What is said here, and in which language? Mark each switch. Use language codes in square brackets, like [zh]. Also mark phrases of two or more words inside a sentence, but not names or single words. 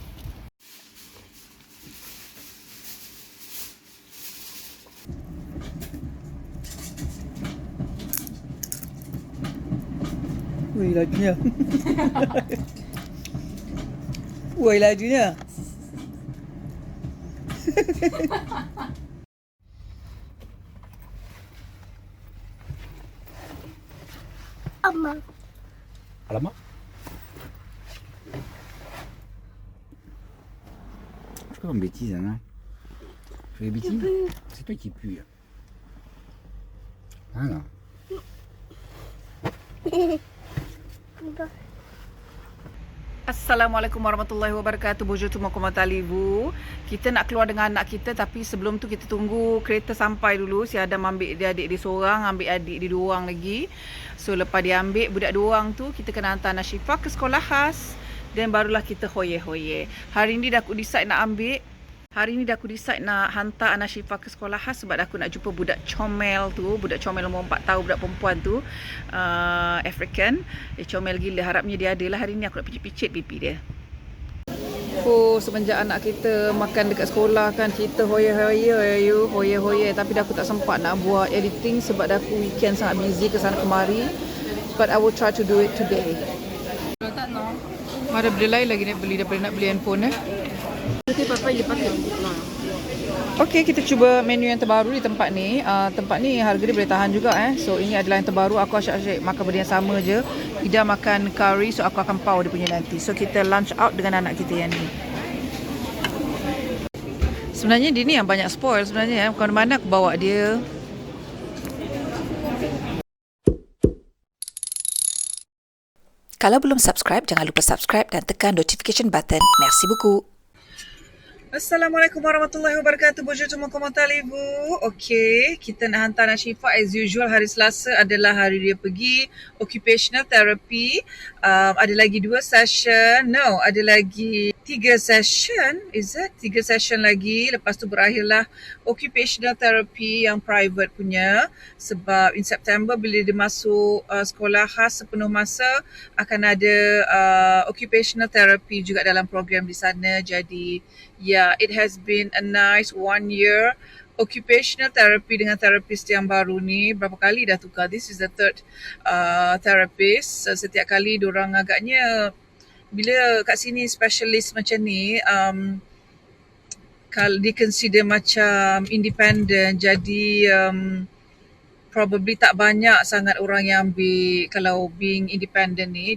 [ms] Wih, lajunya. Wih, lajunya. Alamak. [fr] Pourquoi on bêtise, hein? Tu fais des bêtises? C'est toi qui pue. Voilà. [ar] السلام عليكم ورحمة الله وبركاته. [fr] Bonjour tout le monde, comment allez-vous? [ms] Kita nak keluar dengan anak kita, tapi sebelum tu kita tunggu kereta sampai dulu. Si Adam ambil dia adik dia seorang, ambil adik dia dua orang lagi. So lepas dia ambil budak dua orang tu, kita kena hantar Nashifa ke sekolah khas. Dan barulah kita hoye-hoye. Hari ni dah aku decide nak ambil. Hari ni dah aku decide nak hantar Nashifa ke sekolah khas sebab aku nak jumpa budak comel tu. Budak comel umur 4 tahun, budak perempuan tu. African. Dia comel gila. Harapnya dia ada lah. Hari ni aku nak picit-picit pipi dia. Oh, semenjak anak kita makan dekat sekolah kan, kita hoye-hoye. Tapi dah aku tak sempat nak buat editing sebab dah aku weekend sangat busy ke sana kemari. [en] But I will try to do it today. [ms] Ada benda lain lagi nak beli daripada nak beli handphone Okey, kita cuba menu yang terbaru di tempat ni. Tempat ni harga dia boleh tahan juga So ini adalah yang terbaru. Aku asyik makan benda yang sama je. Ida makan curry, so aku akan pau dia punya nanti. So kita [en] lunch out [ms] dengan anak kita yang ni. Sebenarnya dia ni yang banyak spoil sebenarnya Bukan mana aku bawa dia. Kalau belum subscribe, jangan lupa subscribe dan tekan [en] notification button. [fr] Merci beaucoup. [ar] السلام عليكم ورحمة الله وبركاته. [fr] Bonjour tout le monde, comment allez-vous? [ms] Okey, kita nak hantar Nashifa [en] as usual. [ms] Hari Selasa adalah hari dia pergi [en] occupational therapy. [ms] Ada lagi 2 session. No, ada lagi 3 session. [en] Is it? [ms] 3 session lagi. Lepas tu berakhirlah [en] occupational therapy [ms] yang private punya. Sebab [en] in September [ms] bila dia masuk sekolah khas sepenuh masa, akan ada [en] occupational therapy [ms] juga dalam program di sana. Jadi [en] yeah, it has been a nice 1 year occupational therapy [ms] dengan therapist yang baru ni. Berapa kali dah tukar. [en] This is the third therapist. [ms] Setiap kali diorang agaknya, bila kat sini specialist macam ni, kalau di consider macam independent, jadi probably tak banyak sangat orang yang ambil kalau [en] being independent [ms] ni.